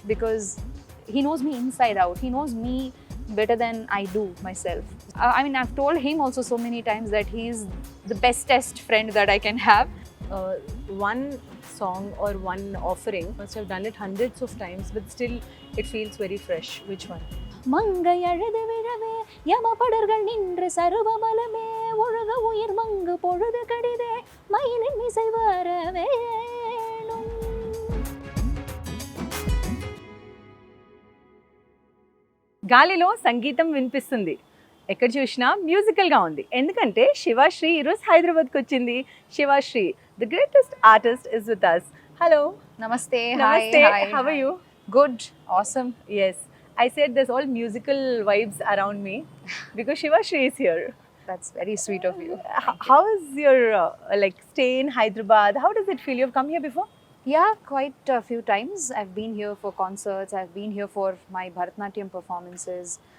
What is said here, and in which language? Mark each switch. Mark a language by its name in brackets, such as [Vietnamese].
[English] Because he knows me inside out. He knows me better than I do myself. I've told him also so many times that he's the bestest friend that I can have. One song or one offering, must have done it hundreds of times, but still it feels very fresh. Which one? [Tamil] மங்கை அழுது விழவே யமபடர்கள் நின்று சருவமலமே ஒழுக உயிர் மங்கு பொழுது கடிதே மயிலின் இசை வர வேணும். [Telugu] గాలిలో సంగీతం వినిపిస్తుంది, ఎక్కడ చూసినా మ్యూజికల్గా ఉంది. ఎందుకంటే శివాశ్రీ ఈరోజు హైదరాబాద్కి వచ్చింది. Shivashri, [English] The greatest artist, is with us. Hello. [Hindi] Namaste. Namaste. [English] Hi. How are you? Good. Awesome. Yes. I said there's all musical vibes around me because Shivashri is here. That's very sweet of you. How is your stay in Hyderabad? How does it feel? You've come here before? Yeah, quite a few times. I've been here for concerts. I've been here for my Bharatanatyam performances.